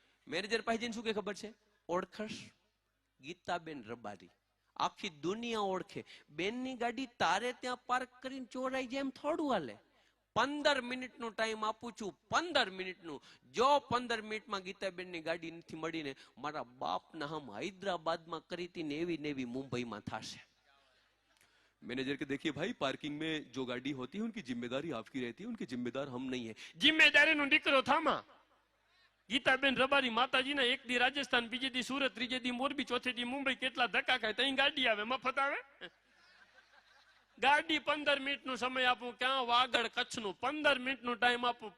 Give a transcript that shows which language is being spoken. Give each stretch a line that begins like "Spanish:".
Gujarati: Manager પાસે જઈને શું કે ખબર છે, ઓળખશ ગીતાબેન રબારી, આખી દુનિયા ઓળખે. બેનની ગાડી તારે ત્યાં પાર્ક કરીને ચોરાઈ જાય એમ થોડું હાલે. 15 મિનિટનું ટાઈમ આપું છું, 15 મિનિટનું. જો 15 મિનિટમાં ગીતાબેનની ગાડી નથી મળીને, મારા બાપના હમ હૈદરાબાદમાં કરી હતી ને એવી મુંબઈમાં થશે.
Hindi: मैनेजर के देखिए भाई पार्किंग में जो गाड़ी होती है उनकी जिम्मेदारी आपकी रहती है, उनकी जिम्मेदार हम नहीं है.
Gujarati: जिम्मेदारी નો દીકરો થામા. ગીતાબેન રબારી માતાજીના એક દી રાજસ્થાન, બીજે દી સુરત, ત્રીજે દી મોરબી, ચોથે દી મુંબઈ. કેટલા ધક્કા ખાય તઈ ગાડી આવે, મફત આવે. ગાડી 15 મિનિટનો સમય આપું, ક્યાં વાગડ કચ્છનું 15 મિનિટનો ટાઈમ આપું.